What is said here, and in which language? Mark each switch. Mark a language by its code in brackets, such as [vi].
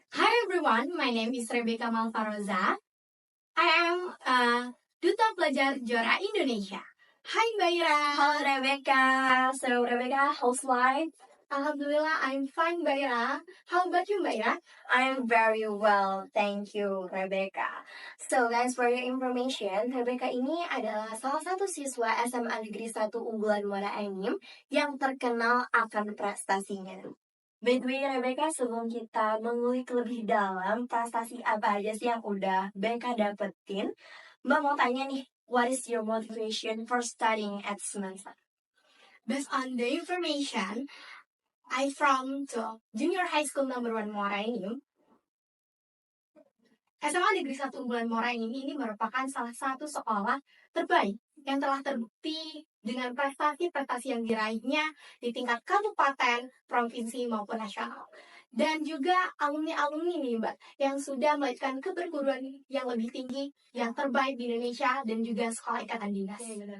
[en] Hi everyone, my name is Rebecca Malfaroza. I am a Duta Pelajar Juara Indonesia. Hi Mbak Ira. Hello Rebecca. So Rebecca, how's life? Alhamdulillah, I'm fine Mbak Ira. How about you Mbak Ira? I am very well, thank you, Rebecca. So guys, for your information, [id] Rebecca ini adalah salah satu siswa SMA Negeri 1 unggulan Muara Enim yang terkenal akan prestasinya. [en] By the way, [id] Rebecca, sebelum kita mengulik lebih dalam prestasi apa aja sih yang udah Becca dapetin, Mbak mau tanya nih, [en] what is your motivation for studying at Semansa? Based on the information, I from to Junior High School number 1 Muara Enim. [id] SMA Negeri 1 unggulan Muara Enim ini merupakan salah satu sekolah terbaik yang telah terbukti dengan prestasi-prestasi yang diraihnya di tingkat kabupaten, provinsi maupun nasional. Dan juga alumni-alumni nih Mbak, yang sudah melanjutkan ke perguruan yang lebih tinggi, yang terbaik di Indonesia, dan juga sekolah ikatan dinas.